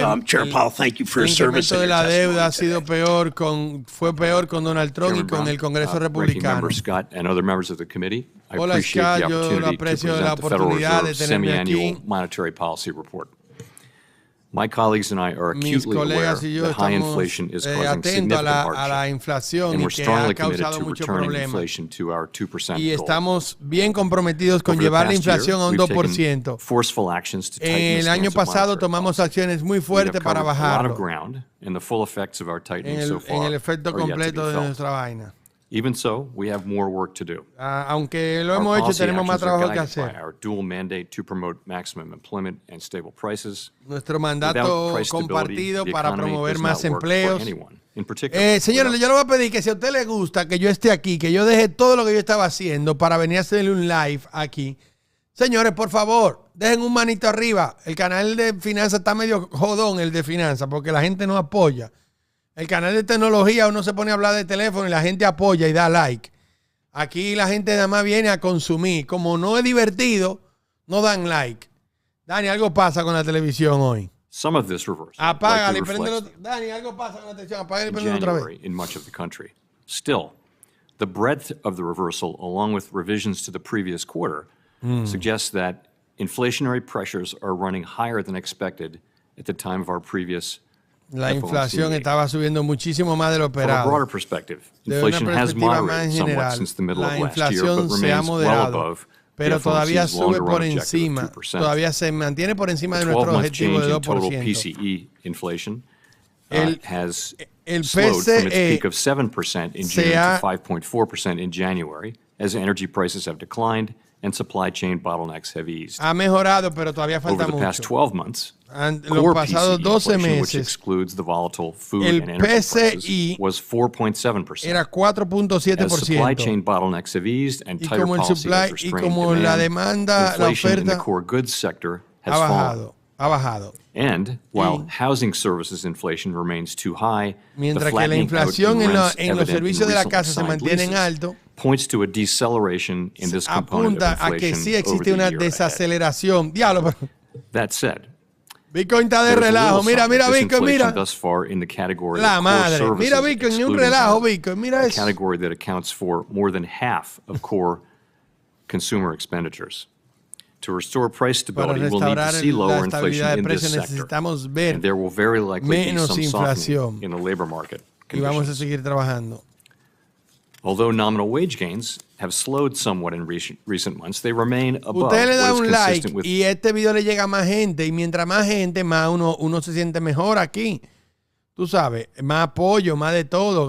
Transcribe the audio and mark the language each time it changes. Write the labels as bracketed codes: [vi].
[en] Chair Powell, thank you for your service. [es] El incremento de la deuda ha sido fue peor con Donald Trump y con el Congreso republicano. [en] Scott and other members of the committee, I [es] Hola, [en] appreciate [es] Scott, [en] the opportunity to present the Federal Reserve's semi-annual monetary policy report. My colleagues and I are acutely aware that high inflation is causing significant hardship, and we're strongly committed to returning inflation to our 2% goal. [es] Y estamos bien comprometidos con llevar la inflación a un 2%. [en] Forceful actions to tighten [es] El año pasado tomamos acciones muy fuertes para bajarlo. [en] And the full effects of our tightening so far [es] en el efecto completo de nuestra vaina. [en] Even so, we have more work to do. [es] Aunque lo hemos hecho, tenemos más trabajo que hacer. [en] Our dual mandate to promote maximum employment and stable prices. [es] Nuestro mandato compartido para promover más empleos. Señores, yo le voy a pedir que si a usted le gusta que yo esté aquí, que yo deje todo lo que yo estaba haciendo para venir a hacerle un live aquí. Señores, por favor, dejen un manito arriba. El canal de finanzas está medio jodón, el de finanzas, porque la gente no apoya. El canal de tecnología uno se pone a hablar de teléfono y la gente apoya y da like. Aquí la gente nada más viene a consumir. Como no es divertido, no dan like. Dani, algo pasa con la televisión hoy. [en] Some of this reversal, [es] apágale y préndelo. Dani, algo pasa con la televisión. Apágale y préndelo otra vez. [en] In much of the country. Still, the breadth of the reversal, along with revisions to the previous quarter, suggests that inflationary pressures are running higher than expected at the time of our previous [es] La inflación estaba subiendo muchísimo más de lo esperado. [en] From a broader perspective, inflation has moderated somewhat since the middle of last year, but remains well above [es] pero todavía sube por encima, todavía se mantiene por encima de nuestro objetivo de 2%. [en] PCE inflation has slowed from its peak of 7% in June to 5.4% in January, as energy prices have declined and supply chain bottlenecks have eased. [es] Ha mejorado, pero todavía falta mucho. [en] Over the past 12 months, [es] los pasados 12 meses, [en] which excludes the volatile food and energy prices, was 4.7%. [es] Era 4.7%. [en] As supply chain bottlenecks have eased and tighter policy has restrained demand, inflation in the core goods sector has fallen. [es] Ha bajado. [en] And while housing services inflation remains too high, [es] mientras que la inflación en los servicios de la casa se mantiene en alto, [en] points to a deceleration in this component of inflation [es] a que sí existe una desaceleración. Diablo. [en] That said, [es] Bitcoin está de relajo. Mira Bitcoin, mira. La madre. Mira Bitcoin, ni un relajo Bitcoin. Mira eso. [en] A category that accounts for more than half of core consumer expenditures. To restore price stability, we'll need to see lower inflation in this sector. And there will very likely be some softening in the labor market [es] conditions. Y vamos a seguir trabajando. [en] Although nominal wage gains have slowed somewhat in recent months, they remain above [es] Usted le da [en] what [es] un [en] is like consistent with. [es] Y este video le llega a más gente. Y mientras más gente, más uno se siente mejor aquí. Tú sabes, más apoyo, más de todo.